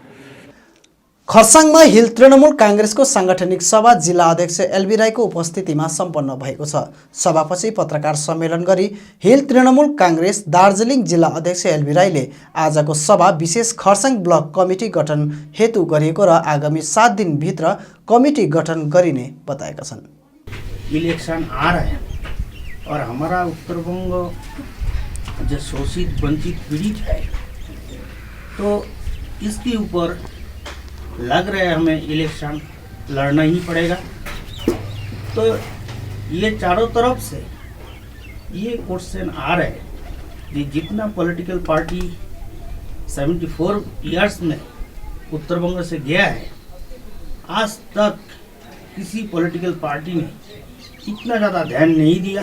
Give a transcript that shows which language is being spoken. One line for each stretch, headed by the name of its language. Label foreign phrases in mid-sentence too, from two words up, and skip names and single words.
Nepali: खरसाङमा हिल तृणमूल काङ्ग्रेसको साङ्गठनिक सभा जिल्ला अध्यक्ष एलबी राईको उपस्थितिमा सम्पन्न भएको छ। सभापछि पत्रकार सम्मेलन गरी हिल तृणमूल काङ्ग्रेस दार्जिलिङ जिल्ला अध्यक्ष एलबी राईले आजको सभा विशेष खरसाङ ब्लक कमिटी गठन हेतु गरिएको र आगामी 7 दिनभित्र कमिटी गठन गरिने बताएका छन्।
Hindi: इलेक्शन आ रहा है और हमारा उत्तरबंग जो शोषित वंचित पीड़ित है, तो इसके ऊपर लग रहा है हमें इलेक्शन लड़ना ही पड़ेगा। तो ये चारों तरफ से ये क्वेश्चन आ रहे हैं कि जितना
English: political party
Hindi: 74 इयर्स में उत्तर बंग से गया है, आज तक किसी
English: political party
Hindi: ने इतना ज़्यादा ध्यान नहीं दिया।